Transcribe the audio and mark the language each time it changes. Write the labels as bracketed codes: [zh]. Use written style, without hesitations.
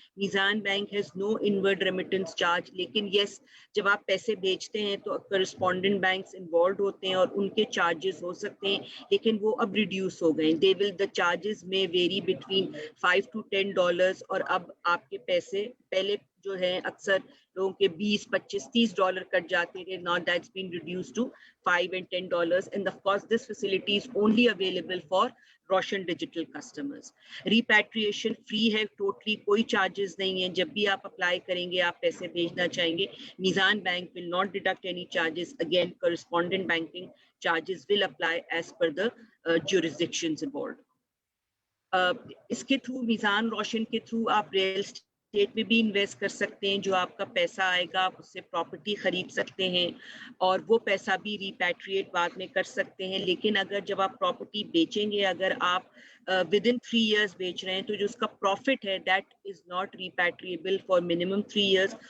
[ur] میزان bank [en] has no inward remittance charge, [ur] لیکن یس جب آپ پیسے بھیجتے ہیں تو کرسپونڈنٹ بینکس انوالوڈ ہوتے ہیں اور ان کے چارجز ہو سکتے ہیں، لیکن وہ اب ریڈیوس ہو گئے. [en] they will the charges may vary between $5 to $10، [ur] اور اب آپ کے پیسے پہلے جو ہے اکثر لوگوں کے $20, $25, $30 کٹ جاتے تھے. [en] Now that's been reduced to $5 and $10, and of course this facility is only available for [ur] روشن ڈیجیٹل کسٹمرز. ریپیٹریشن فری ہے، ٹوٹلی کوئی چارجز نہیں ہیں. جب بھی آپ اپلائی کریں گے، آپ پیسے بھیجنا چاہیں گے، میزان bank [en] will not deduct any charges. Again, correspondent banking charges will apply as per the jurisdictions involved. [ur] اس کے تھرو میزان روشن کے تھرو آپ ریئل اسٹیٹ میں بھی انویسٹ کر سکتے ہیں. جو آپ کا پیسہ آئے گا آپ اس سے پراپرٹی خرید سکتے ہیں اور وہ پیسہ بھی ریپیٹریٹ بعد میں کر سکتے ہیں. لیکن اگر جب آپ پراپرٹی بیچیں گے، اگر آپ [en] within 3 years [ur] بیچ رہے ہیں تو جو اس کا پروفٹ ہے [en] That is not repatriable for minimum 3 years.